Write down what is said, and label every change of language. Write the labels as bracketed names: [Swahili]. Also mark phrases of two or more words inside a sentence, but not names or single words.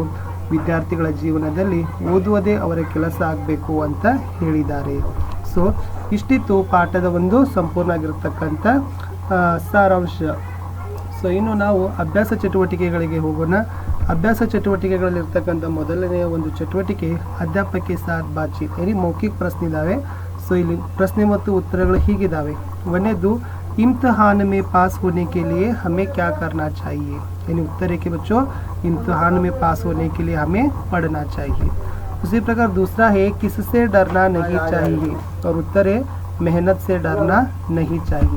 [Kannada] ವಿದ್ಯಾರ್ಥಿಗಳ ಜೀವನದಲ್ಲಿ ಓದುವುದೇ ಅವರ ಕೆಲಸ ಆಗಬೇಕು ಅಂತ ಹೇಳಿದ್ದಾರೆ. ಸೊ ಸೊ ಇಷ್ಟಿತ್ತು ಪಾಠದ ಒಂದು ಸಂಪೂರ್ಣವಾಗಿರ್ತಕ್ಕಂಥ ಸಾರಾಂಶ. ಸೊ ಇನ್ನು ನಾವು ಅಭ್ಯಾಸ ಚಟುವಟಿಕೆಗಳಿಗೆ ಹೋಗೋಣ. ಅಭ್ಯಾಸ ಚಟುವಟಿಕೆಗಳಲ್ಲಿರ್ತಕ್ಕಂಥ ಮೊದಲನೆಯ ಒಂದು ಚಟುವಟಿಕೆ [Hindi] अध्यापक के साथ बातचीत, यानी मौखिक प्रश्न [Kannada] इदाವೆ. ಸೊ ಇಲ್ಲಿ ಪ್ರಶ್ನೆ ಮತ್ತು ಉತ್ತರಗಳು ಹೀಗಿದ್ದಾವೆ. [Hindi] ಒಂದನೇದು इम्तिहान में पास होने के लिए हमें क्या करना चाहिए, यानी उत्तर है कि बच्चों इम्तिहान में पास होने के लिए हमें पढ़ना चाहिए. उसी प्रकार दूसरा है किससे डरना नहीं चाहिए, और उत्तर है मेहनत से डरना नहीं चाहिए.